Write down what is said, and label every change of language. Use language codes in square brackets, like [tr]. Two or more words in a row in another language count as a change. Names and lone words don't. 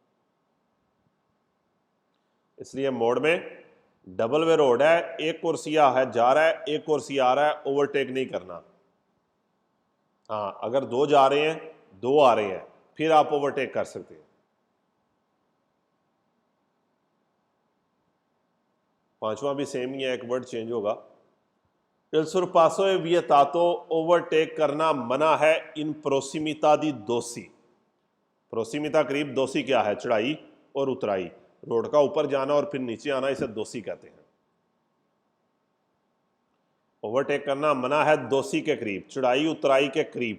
[hi] इसलिए मोड़ में [en] double way road [hi] है, एक कुर्सिया है जा रहा है, एक कुर्सिया आ रहा है, ओवरटेक नहीं करना। हाँ, अगर दो जा रहे हैं, दो आ रहे हैं, फिर आप ओवरटेक कर सकते हैं। पांचवा भी सेम ही है, एक [en] word change [hi] होगा। [it] Il sorpasso è vietato, [hi] ओवरटेक करना मना है [it] in prossimità di dossi. [hi] प्रोसिमिता करीब, दोसी क्या है, चढ़ाई और उतराई, रोड का ऊपर जाना और फिर नीचे आना, इसे दोसी कहते हैं। ओवरटेक करना मना है दोसी के करीब, चढ़ाई उतराई के करीब।